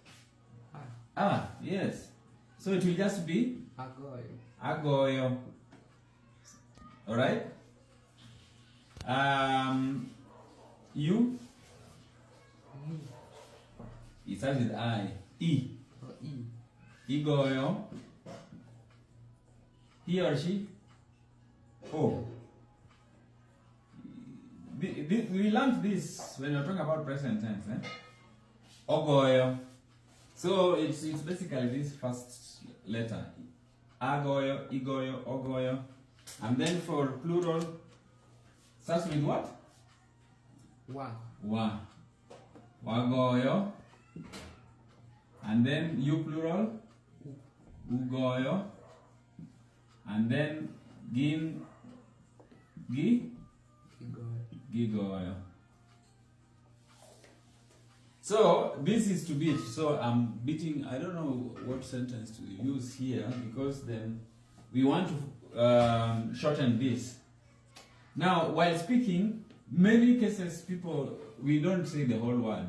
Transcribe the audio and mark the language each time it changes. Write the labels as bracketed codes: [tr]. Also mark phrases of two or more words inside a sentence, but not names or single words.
[en] Yes. So it will just be agoyo. Agoyo. Alright? You? It starts with I. E. Igoyo. He or she? O. We learned this when you're talking about present tense, eh? Ogoyo. So it's basically this first letter. [ach] Agoyo, igoyo, ogoyo. [en] And then for plural, starts with what? [ach] Wa. Wagoyo. [en] And then you plural, ugoyo. And then gin, gigoyo. So this is to beat. So I'm beating. I don't know what sentence to use here, because then we want to shorten this. Now, while speaking, many cases we don't say the whole word.